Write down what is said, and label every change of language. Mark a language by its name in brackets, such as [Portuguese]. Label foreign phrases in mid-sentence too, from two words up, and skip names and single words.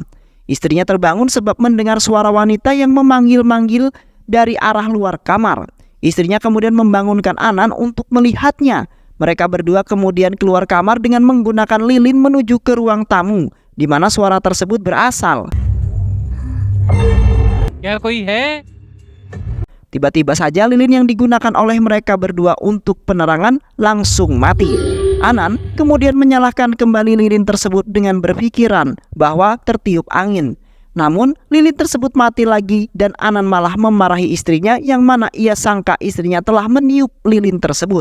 [Indonesian] Istrinya terbangun sebab mendengar suara wanita yang memanggil-manggil dari arah luar kamar. Istrinya kemudian membangunkan Anand untuk melihatnya. Mereka berdua kemudian keluar kamar dengan menggunakan lilin menuju ke ruang tamu, di mana suara tersebut berasal. [Hindi] क्या कोई है? [Indonesian] Tiba-tiba saja lilin yang digunakan oleh mereka berdua untuk penerangan langsung mati. Anand kemudian menyalakan kembali lilin tersebut dengan berpikiran bahwa tertiup angin. Namun lilin tersebut mati lagi dan Anand malah memarahi istrinya, yang mana ia sangka istrinya telah meniup lilin tersebut.